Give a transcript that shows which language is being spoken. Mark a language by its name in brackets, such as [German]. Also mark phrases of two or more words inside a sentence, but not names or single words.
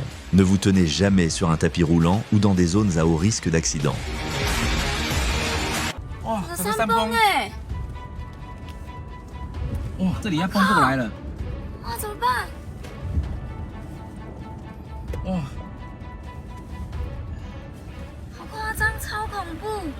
[French] Ne vous tenez jamais sur un tapis roulant ou dans des zones à haut risque d'accident. [Chinese] Oh, 山崩哎！哇，这里要崩过来了！哇，怎么办？哇，好夸张，超恐怖！